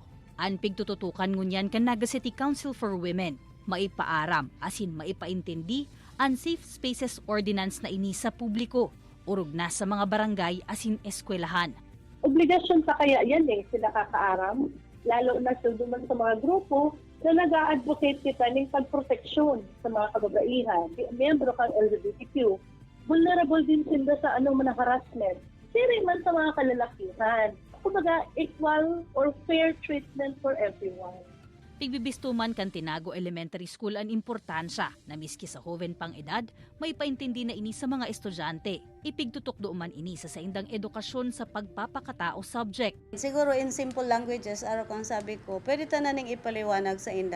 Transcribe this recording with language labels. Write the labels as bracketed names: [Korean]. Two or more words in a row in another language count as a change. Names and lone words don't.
[Bikol] Ang pigtututukan ngunyan kan Naga City Council for Women, maipaaram asin maipaintindi ang Safe Spaces Ordinance na ini sa publiko, urog na sa mga barangay asin eskwelahan. Obligasyon pa kaya yan sila kakaaram, lalo na sa duman sa mga grupo na nag-a-advocate kita ng pagproteksyon sa mga kababaihan. Miyembro kang LGBTQ, vulnerable din sila sa anong mga harassment. Siri man sa mga kalalakihan. Kumbaga, [English] equal or fair treatment for everyone. [Bikol] Pigbibistuman kan Tinago Elementary School ang importansya na miski sa hoven pang edad, may paintindi na ini sa mga estudyante. Ipigtutok man ini sa saindang edukasyon sa pagpapakatao subject. Siguro [English] in simple languages, [Bikol] aro kang sabi ko, pwede tananing ipaliwanag sa inda.